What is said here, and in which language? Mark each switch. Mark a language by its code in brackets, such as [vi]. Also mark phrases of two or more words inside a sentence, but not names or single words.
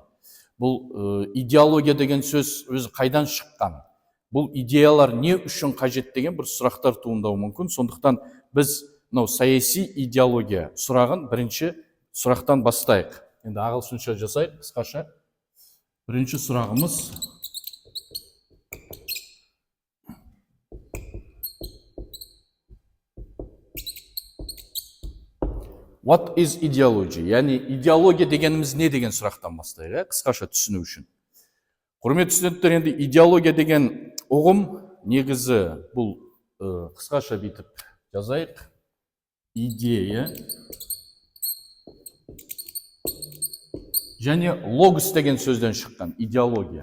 [kk] Бұл идеология деген сөз өзі қайдан шыққан? Бұл идеялар не үшін қажет деген бір сұрақтар туындауы мүмкін. Сондықтан біз саяси идеология сұрағын бірінші сұрақтан бастайық. Енді ағылшынша жасайық қысқаша. Бірінші сұрағымыз: [en] What is ideology? [kk] Яғни идеология дегеніміз не деген сұрақтан бастайық, қысқаша түсіну үшін. Құрметті студенттер, енді идеология деген ұғым негізі бұл қысқаша бүйтіп жазайық. Идея және логос деген сөзден шыққан идеология.